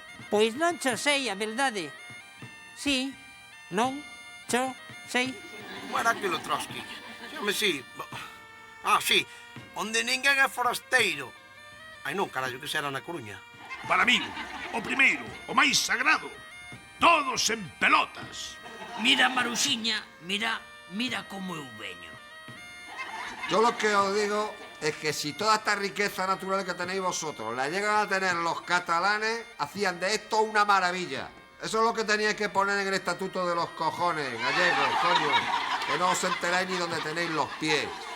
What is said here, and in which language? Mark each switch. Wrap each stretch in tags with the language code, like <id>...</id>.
<gl>Pois non cho sei a verdade. Sí, non cho sei. Era aquilo Trotsky. Xame sí. Sí. Onde ninguén é forasteiro. Ai non, carallo, que será na Coruña. Para min, o primeiro, o máis sagrado. Todos en pelotas. Mira, Maruxiña, mira como eu veño.</gl> <es>Yo lo que os digo es que si toda esta riqueza natural que tenéis vosotros la llegan a tener los catalanes, hacían de esto una maravilla. Eso es lo que teníais que poner en el estatuto de los cojones, gallegos, coño. Que no os enteráis ni dónde tenéis los pies.</es>